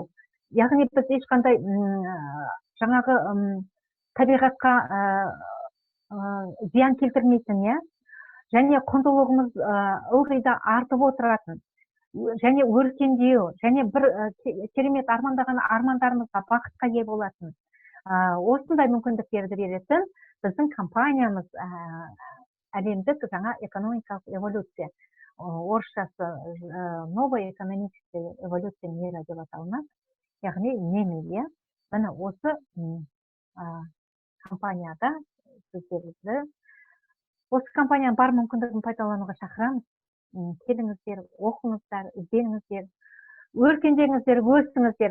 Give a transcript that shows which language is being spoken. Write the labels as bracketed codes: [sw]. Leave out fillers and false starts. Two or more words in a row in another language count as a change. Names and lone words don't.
[kk] Яғни біз ешқандай жаңағы табиғатқа зиян келтірмейтін, және құндылығымыз ылғи да артып отыратын, және өркендеу, және бір керемет армандаған армандарымызға бақытқа ие болатын. Осындай мүмкіндіктерді беретін біздің компаниямыз әлемдік жаңа экономикалық эволюция. [ru] Орысшасы новая экономическая эволюция мира [kk] деп аталынады. Яғни немеге. Міне осы компанияда сіздерді осы компанияның бар мүмкіндігін пайдалануға шақырамыз. Келіңіздер, оқыңыздар, ізденіңіздер, өркендеңіздер, өсіңіздер.